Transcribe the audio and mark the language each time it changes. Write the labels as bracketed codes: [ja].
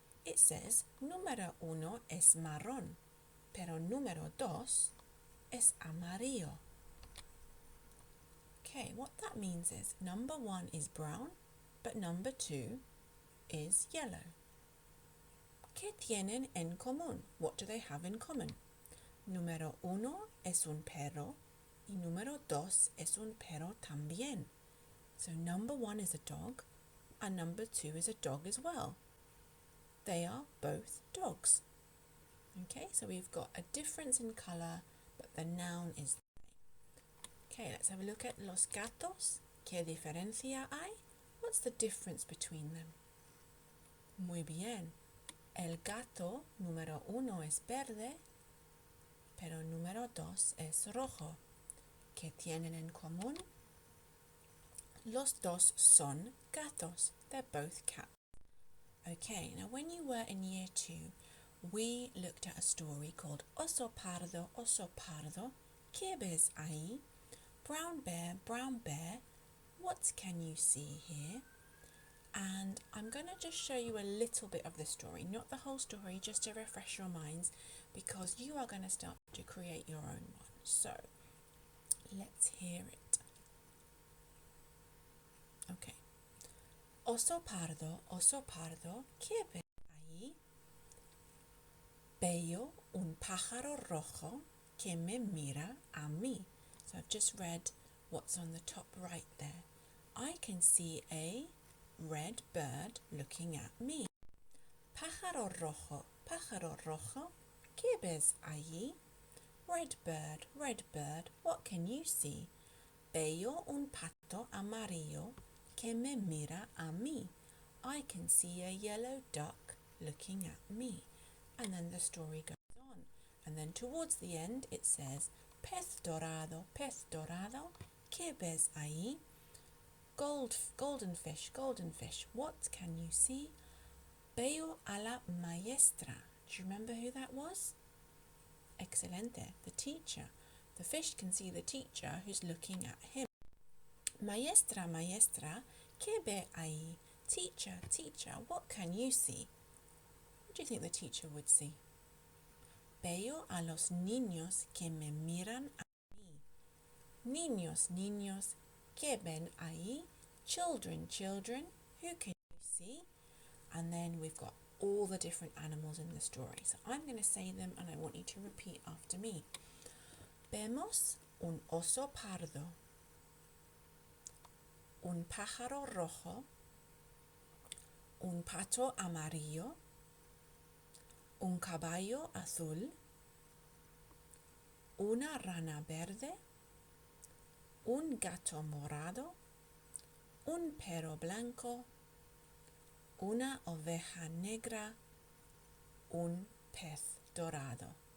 [en] It says [es] número 1 es marrón, pero número 2 es amarillo. [en] Okay, what that means is number 1 is brown, but number 2 is yellow. [es] ¿Qué tienen en común? [en] What do they have in common? [es] Número 1 es un perro y número 2 es un perro también. [en] So number 1 is a dog and number 2 is a dog as well. They are both dogs. Okay, so we've got a difference in colour, but the noun is the same. Okay, let's have a look at los gatos. [es] ¿Qué diferencia hay? [en] What's the difference between them? [es] Muy bien. El gato número 1 es verde, pero número 2 es rojo. ¿Qué tienen en común? Los dos son gatos. [en] They're both cats. Okay, now when you were in year 2, we looked at a story called [es] Oso Pardo, ¿qué ves ahí? [en] Brown bear, what can you see here? And I'm going to just show you a little bit of the story, not the whole story, just to refresh your minds, because you are going to start to create your own one. So, let's hear it. [es] Okay. Oso pardo, ¿qué ves ahí? Veo un pájaro rojo que me mira a mí. [en] So I've just read what's on the top right there. I can see a red bird looking at me. [es] Pájaro rojo, ¿qué ves allí? [en] Red bird, what can you see? [es] Veo un pato amarillo que me mira a mí. [en] I can see a yellow duck looking at me. And then the story goes on. And then towards the end it says, [es] pez dorado, ¿qué ves ahí? [en] Golden fish, what can you see? [es] Veo a la maestra. [en] Do you remember who that was? Excelente, the teacher. The fish can see the teacher who's looking at him. [es] Maestra, ¿qué ve ahí? [en] Teacher, what can you see? What do you think the teacher would see? [es] Veo a los niños que me miran a mí. Niños, ¿qué ven ahí? [en] Children, who can you see? And then we've got all the different animals in the story. So I'm going to say them and I want you to repeat after me. [es] Vemos un oso pardo, un pájaro rojo, un pato amarillo, un caballo azul, una rana verde, un gato morado, un perro blanco, una oveja negra, un pez dorado.